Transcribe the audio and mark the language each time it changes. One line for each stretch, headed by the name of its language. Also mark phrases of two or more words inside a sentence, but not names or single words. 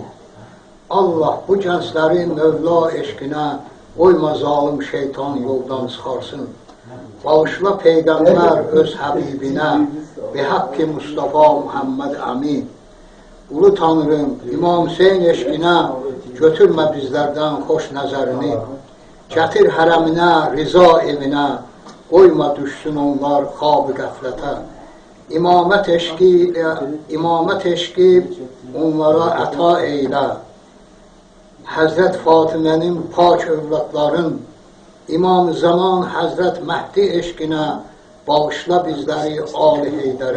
Turkish: Allah bu gençleri Mevla eşkine koyma, zalim şeytan yoldan çıkarsın. Bağışla peygamber öz Habibine, bi hakkı Mustafa Muhammed Amin. Ulu Tanrım, İmam Hüseyin eşkine götürme bizlerden hoş nəzərini.
Azerbaijani: Gətir hərəminə, rıza evinə, koyma düşsün onlar xab-ı qəflətə. İmamət eşqi onlara əta eylə. Həzrət Fatimənin pak övladların, İmam-ı Zaman Həzrət Məhdi eşqinə bağışla bizləri Ali Heydərə.